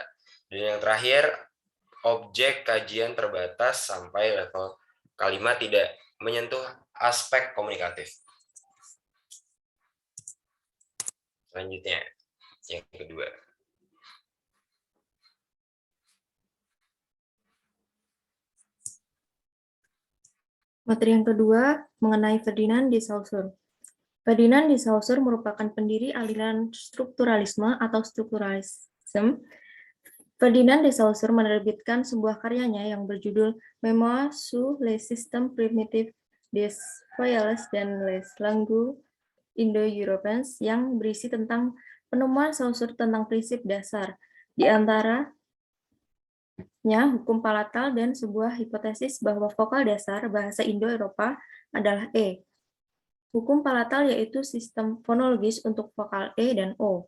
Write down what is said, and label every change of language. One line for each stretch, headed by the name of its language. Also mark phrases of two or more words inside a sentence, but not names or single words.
Indonesian: Dan yang terakhir, objek kajian terbatas sampai level kalimat tidak menyentuh aspek komunikatif. Selanjutnya, yang kedua. Materi yang kedua mengenai Ferdinand de Saussure. Ferdinand de Saussure merupakan pendiri aliran strukturalisme atau strukturalisme. Ferdinand de Saussure menerbitkan sebuah karyanya yang berjudul Memoires sur les systèmes primitifs des voyelles dan les langues Indo-Europeans yang berisi tentang penemuan Saussure tentang prinsip dasar, di antaranya hukum palatal dan sebuah hipotesis bahwa vokal dasar bahasa Indo-Eropa adalah E. Hukum palatal yaitu sistem fonologis untuk vokal E dan O.